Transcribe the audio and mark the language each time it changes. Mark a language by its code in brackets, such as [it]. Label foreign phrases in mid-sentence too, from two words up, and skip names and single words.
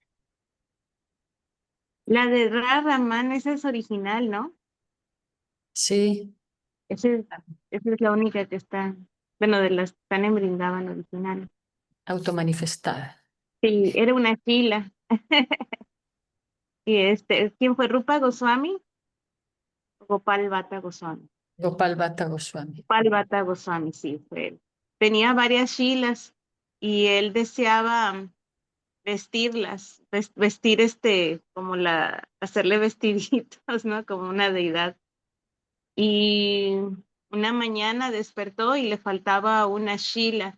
[es] La de Radha Raman, esa es original, ¿no? sí, Esa es, esa es la única que está, bueno, de las que están en Brindavan original. automanifestada. Sí, era una fila. Y ¿quién fue? ¿Rupa Goswami? Gopal Bhatta Goswami. Gopal Bhatta Goswami. Gopal Bhatta Goswami, sí, fue él. Tenía varias shilas y él deseaba vestirlas, vestir como hacerle vestiditos, ¿no? Como una deidad. Y una mañana despertó y le faltaba una shila.